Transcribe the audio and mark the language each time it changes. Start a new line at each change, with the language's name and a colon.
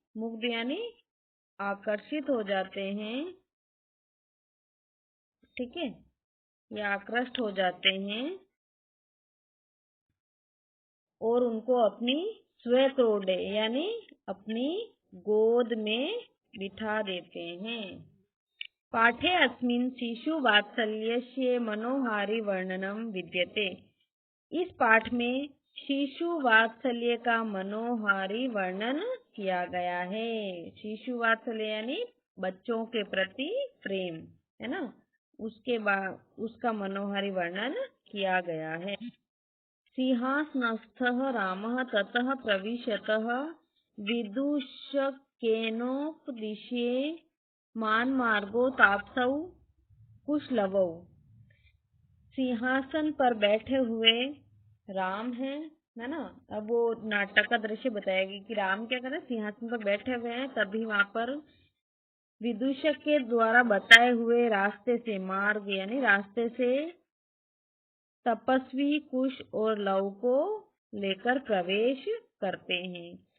Hindi: मुग्ध यानी आकर्षित हो जाते हैं, ठीक है, या आकृष्ट हो जाते हैं और उनको अपनी स्वक्रोडे यानी अपनी गोद में बिठा देते हैं।
Sanskrit: पाठे अस्मिन् शिशु वात्सल्यस्य मनोहारी वर्णनम विद्यते।
Hindi: इस पाठ में शिशु वात्सल्य का मनोहारी वर्णन किया गया है। शिशु वात्सल्य यानी बच्चों के प्रति प्रेम, है ना, उसके बाद उसका मनोहारी वर्णन किया गया है।
Sanskrit: सिंहासनस्थः रामः ततः प्रविशतः विदूषकेनोपदिश्ये मानमार्गो तापसौ कुशलवौ।
Hindi: सिंहासन पर बैठे हुए राम है ना। अब वो नाटक का दृश्य बताएगी कि राम क्या कर रहे हैं, सिंहासन पर बैठे हुए हैं, तभी वहां पर विदूषक के द्वारा बताए हुए रास्ते से, मार्ग यानी रास्ते से तपस्वी कुश और लव को लेकर प्रवेश करते हैं।